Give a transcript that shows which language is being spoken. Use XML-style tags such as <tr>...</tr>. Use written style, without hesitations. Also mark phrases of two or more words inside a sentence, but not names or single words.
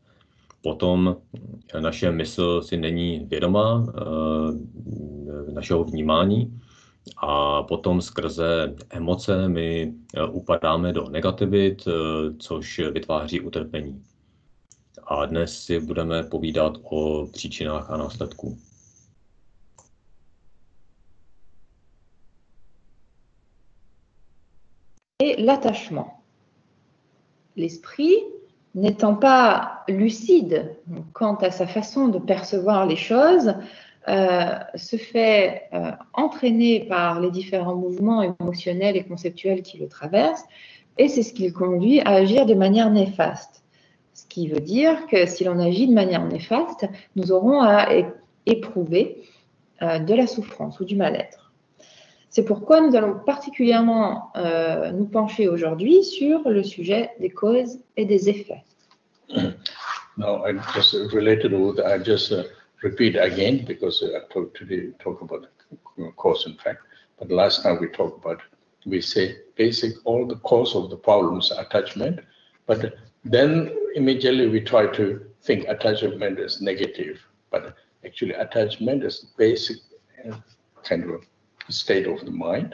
<cs>Potom naše mysl si není vědomá našeho vnímání a potom skrze emoce my upadáme do negativit, což vytváří utrpení. A dnes si budeme povídat o příčinách a následků.</cs> <fr>Et l'attachement. L'esprit, n'étant pas lucide quant à sa façon de percevoir les choses, se fait entraîner par les différents mouvements émotionnels et conceptuels qui le traversent, et c'est ce qui le conduit à agir de manière néfaste. Ce qui veut dire que si l'on agit de manière néfaste, nous aurons à éprouver de la souffrance ou du mal-être. C'est pourquoi nous allons particulièrement nous pencher aujourd'hui sur le sujet des causes et des effets.</fr> <en>Now, I just related with, I just repeat again because I talk about cause and effect. But last time we say basic all the cause of the problems are attachment, but then immediately we try to think attachment is negative, but actually attachment is basic kind of state of the mind.</en>